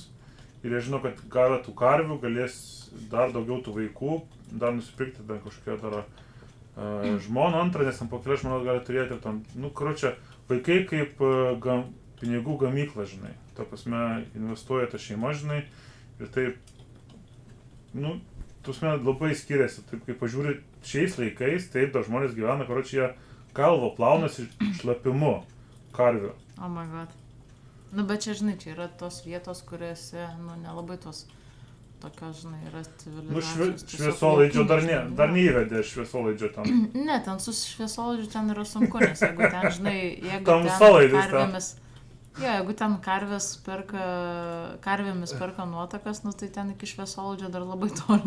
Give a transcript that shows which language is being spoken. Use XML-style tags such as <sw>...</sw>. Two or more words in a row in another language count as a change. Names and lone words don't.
<lt>Ir jie žino, kad gavę tų karvių galės dar daugiau tų vaikų, dar nusipirkti dar kažkokią dar žmoną antrą, nes ten po kelias žmonos gali turėti ir tam, nu, karočią, vaikai kaip pinigų gamykla, žinai. Ta prasme, investuoja ta šeima, žinai, ir taip, nu, prasme, labai skiriasi. Taip, kaip pažiūri šiais laikais, taip, dar žmonės gyvena, karočią, jie galvo plaunasi šlapimu karvių.</lt> <en>Oh my god.</en> <lt>Nu, bet čia, žinai, čia yra tos vietos, kuriuose, nu, nelabai tos tokios, žinai, yra civilizacijos. Nu, šviesolaidžio dar neįvedė šviesolaidžio ten. Ne, ten su šviesolaidžiu ten yra sunku, nes jeigu ten, žinai, jeigu ten karvėmis perka nuotakas, nu, tai ten iki šviesolaidžio dar labai toli.</lt>